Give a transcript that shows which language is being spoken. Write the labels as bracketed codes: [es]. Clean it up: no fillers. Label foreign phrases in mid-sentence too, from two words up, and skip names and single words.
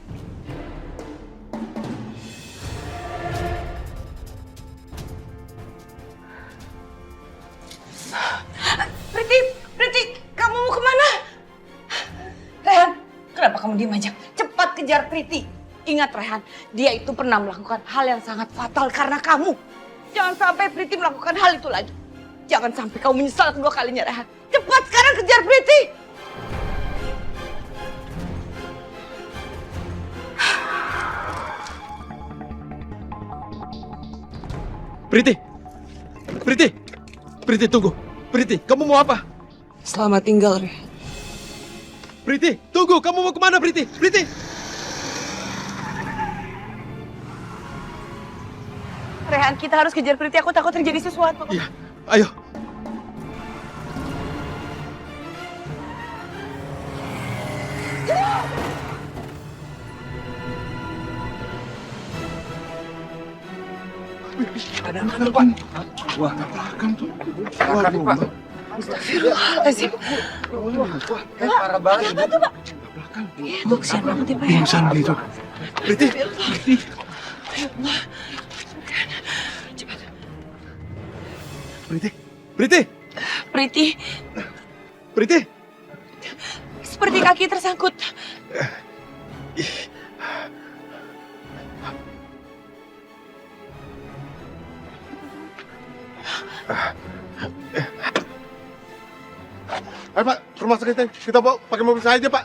[id] Priti, kamu mau kemana? Rehan, kenapa kamu diam aja? Cepat kejar Priti. Ingat Rehan, dia itu pernah melakukan hal yang sangat fatal karena kamu. Jangan sampai Priti melakukan hal itu lagi. Jangan sampai kamu menyesal kedua kalinya, Rehan. Cepat sekarang kejar Priti. Priti! Priti! Priti, tunggu! Priti, kamu mau apa? Selamat tinggal, Rehan. Priti, tunggu! Kamu mau kemana, Priti? Priti! Rehan, kita harus kejar Priti. Aku takut terjadi sesuatu. Iya, ayo! Ada apa tuh, Pak? Wah, tabrakan tuh. Waduh, Pak. Astagfirullahaladzim. Parah banget. Apa tuh, Pak? Itu kesian banget ya, Pak. Pingsan gitu. Priti, Priti. Cepat. Priti! Priti! Priti, Priti! seperti kaki tersangkut. Ayo Pak, ke rumah sakit kita bawa pakai mobil saya aja Pak.